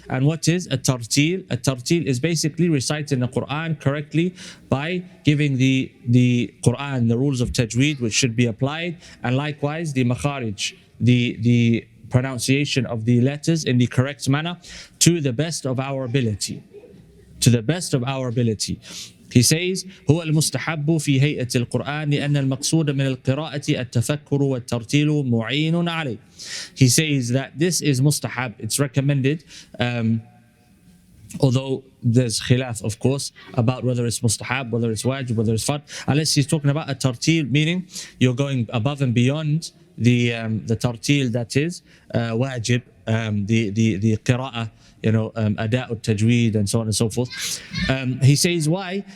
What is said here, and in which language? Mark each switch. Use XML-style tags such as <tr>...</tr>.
<en>And what is a tartil? A tartil is basically reciting the Quran correctly by giving the Quran the rules of tajweed which should be applied, and likewise the makharij, the pronunciation of the letters in the correct manner to the best of our ability. To the best of our ability. He says,</en> <ar>هو المستحب في هيئة القرآن لأن المقصود من القراءة التفكر والترتيل معين عليه.</ar> <en>He says that this is mustahab, it's recommended, although there's khilaf, of course, about whether it's mustahab, whether it's wajib, whether it's fard. Unless he's talking about a tartil, meaning you're going above and beyond the tartil that is wajib, the qira'ah, ada'u tajweed and so on and so forth. He says why?</en>